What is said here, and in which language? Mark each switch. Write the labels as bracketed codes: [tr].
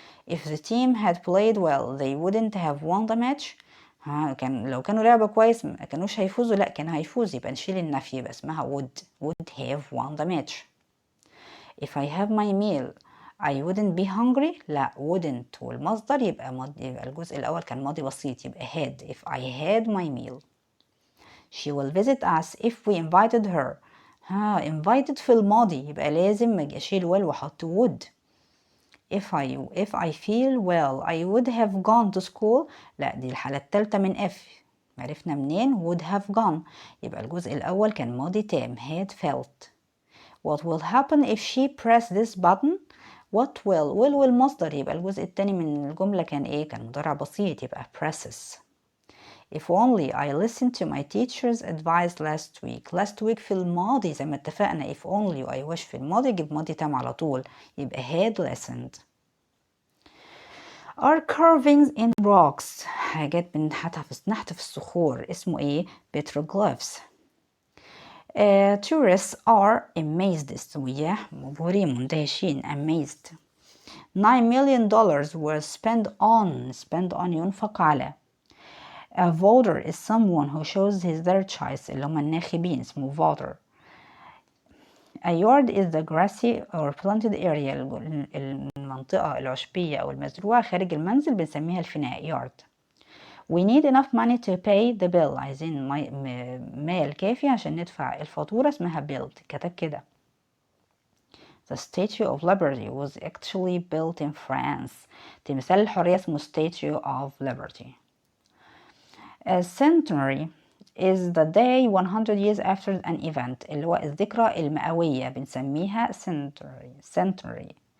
[en] if the team had played well they wouldn't have won the match. [ar] لو كانوا لعبوا كويس ما كانوش هيفوزوا، لا كان هيفوز يبقى نشيل النفي يبقى اسمها [en] would have won the match. if I have my meal I wouldn't be hungry لا wouldn't والمصدر [ar] يبقى الجزء الأول كان ماضي بسيط يبقى [en] had if I had my meal. she will visit us if we invited her. [ar] invited في الماضي يبقى لازم أجي أشيل will وأحط would. [en] if I feel well I would have gone to school [ar] لا دي الحالة التالتة من F، عرفنا منين [en] would have gone [ar] يبقى الجزء الأول كان ماضي تام [en] had felt. what will happen if she press this button. [ar] what will والمصدر يبقى الجزء التاني من الجملة كان ايه كان مضارع بسيط يبقى presses. [en] if only I listened to my teacher's advice last week [ar] في الماضي زي ما اتفقنا if only و I wish في الماضي يجيب ماضي تام على طول يبقى [en] had listened. are carvings in rocks [ar] حاجات بنحتها في الصخور اسمه ايه petroglyphs. [en] tourists are amazed [ar] السياح مبهورين مندهشين [en] amazed. $9 million were spent on [ar] ينفق على. [en] a voter is someone who shows their choice [ar] اللي هم الناخبين اسمه [en] voter. A yard is the grassy or planted area. [ar] المنطقة العشبية أو المزروعة خارج المنزل بنسميها الفناء yard. [en] We need enough money to pay the bill. [ar] عايزين مال كافي عشان ندفع الفاتورة، اسمها bill. كتب كده. [en] The Statue of Liberty was actually built in France. تمثال الحرية اسمه Statue of Liberty. A centenary is the day 100 years after an event. [ar] اللي هو الذكرى المئوية بنسميها centenary.